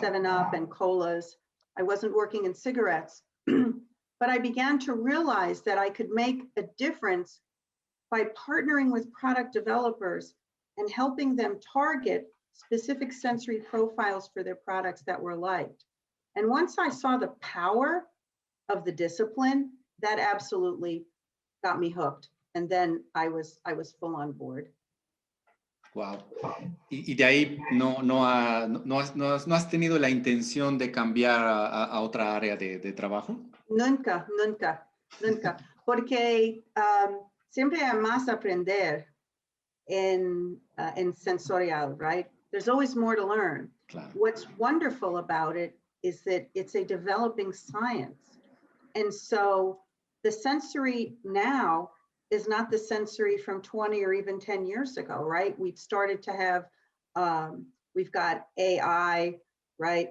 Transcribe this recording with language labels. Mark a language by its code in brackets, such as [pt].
[en] 7-Up and colas. I wasn't working in cigarettes, but I began to realize that I could make a difference by partnering with product developers and helping them target specific sensory profiles for their products that were liked. And once I saw the power of the discipline, that absolutely got me hooked. And then I was full on board. Wow. [es] Y de ahí no has tenido la intención de cambiar a otra área de trabajo. Nunca, nunca, nunca. Porque siempre hay más aprender en sensorial, right? [en] There's always more to learn. [es] Claro. [en] What's wonderful about it is that it's a developing science. And so the sensory now is not the sensory from 20 or even 10 years ago, right? We've started to have, we've got AI, right?